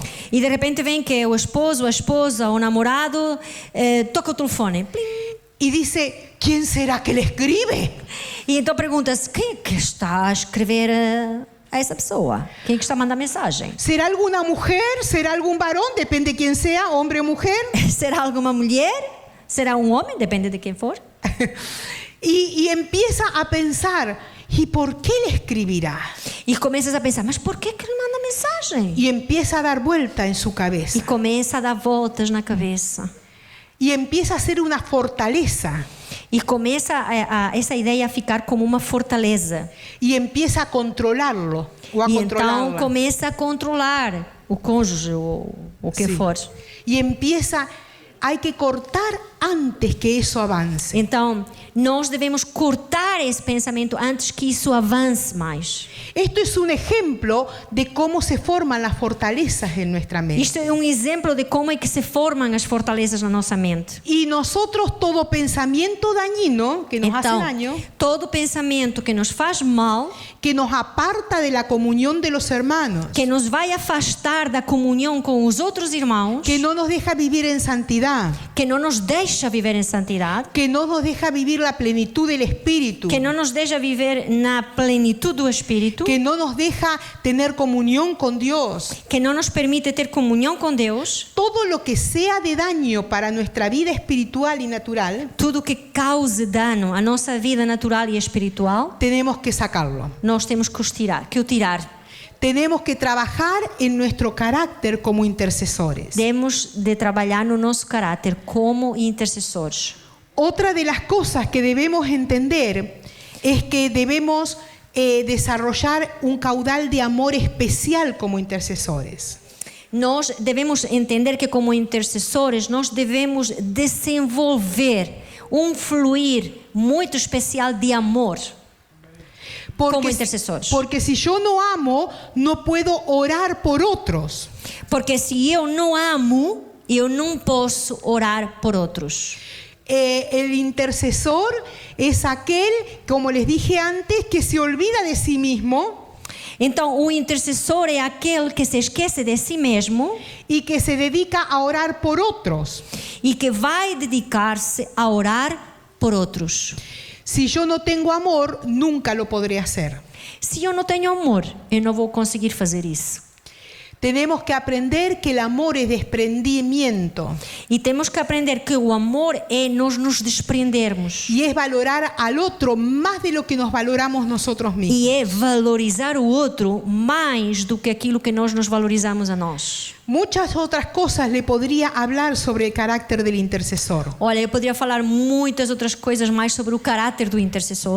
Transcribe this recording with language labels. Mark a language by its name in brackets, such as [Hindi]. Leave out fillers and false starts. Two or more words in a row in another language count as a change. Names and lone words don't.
[Portuguese] E de repente vem que o esposo, a esposa, o namorado toca o telefone. Plim. [Spanish] Y dice, ¿quién será que le escribe? [Portuguese] E então pergunta-se, quem é que está a escrever a essa pessoa? Quem é que está a mandar mensagem? [Spanish] ¿Será alguna mujer? ¿Será algún varón? Depende de quién sea, hombre o mujer. [Portuguese] Será alguma mulher? Será um homem? Depende de quem for. [Spanish] Y empieza a pensar, ¿y por qué le escribirá? [Portuguese] E começas a pensar, mas por que ele manda mensagem? [Spanish] Y empieza a dar vuelta en su [Portuguese] E [Spanish] cabeza. [Portuguese] começa a dar voltas na cabeça. [Spanish] Y empieza a ser una fortaleza. [Portuguese] E começa essa ideia a ficar como uma fortaleza. [Spanish] Y empieza a controlarlo o a [Portuguese] E então [Spanish] controlarla. [Portuguese] começa a controlar o cônjuge, o que Sí. for. [Spanish] Y empieza, hay que cortar antes que eso avance. [Portuguese] Então, nós devemos cortar esse pensamento antes que isso avance mais. [Spanish] Esto es un ejemplo de cómo se forman las fortalezas en nuestra mente. [Portuguese] Isto é um exemplo de como é que se formam as fortalezas na nossa mente. [Spanish] Y nosotros todo pensamiento dañino que nos hace [Portuguese] Então, [Spanish] daño, [Portuguese] todo pensamento que nos faz mal, [Spanish] que nos aparta de la comunión de los hermanos, [Portuguese] que nos vai afastar da comunhão com os outros irmãos, [Spanish] que no nos deja vivir en santidad, [Portuguese] que não nos deixa viver em santidade, [Spanish] que no nos deja vivir la plenitud del Espíritu, [Portuguese] que não nos deixa viver na plenitude do Espírito, [Spanish] que no nos deja tener comunión con Dios. [Portuguese] que não nos permite ter comunhão com Deus, [Spanish] Todo lo que sea de daño para nuestra vida espiritual y natural, [Portuguese] tudo que cause dano à nossa vida natural e espiritual, [Spanish] tenemos que sacarlo. [Portuguese] nós temos que o tirar. [Spanish] Tenemos que trabajar en nuestro carácter como intercesores. [Portuguese] Temos de trabalhar no nosso caráter como intercessores. [Spanish] Otra de las cosas que debemos entender es que debemos desarrollar un caudal de amor especial como intercesores. [Portuguese] Nós devemos entender que como intercessores nós devemos desenvolver fluir muito especial de amor. [Spanish] Como intercesores. Porque si yo no amo, no puedo orar por otros. [Portuguese] Porque se eu não amo, eu não posso orar por outros. [Spanish] El intercesor es aquel, como les dije antes, que se olvida de sí mismo. [Portuguese] Então, o intercessor é aquele que se esquece de si mesmo [Spanish] y que se dedica a orar por otros. [Portuguese] e que vai dedicar-se a orar por outros. [Spanish] Si yo no tengo amor, nunca lo podré hacer. [Portuguese] Se eu não tenho amor, eu não vou conseguir fazer isso. [Spanish] Tenemos que aprender que el amor es desprendimiento [Portuguese] E temos que aprender que o amor é nós nos desprendermos. [Spanish] y es valorar al otro más de lo que nos valoramos nosotros mismos. [Portuguese] E é valorizar o outro mais do que aquilo que nós nos valorizamos a nós. [Spanish] Muchas otras cosas le podría hablar sobre el carácter del intercesor. [Portuguese] Olha, eu poderia falar muitas outras coisas mais sobre o caráter do intercessor,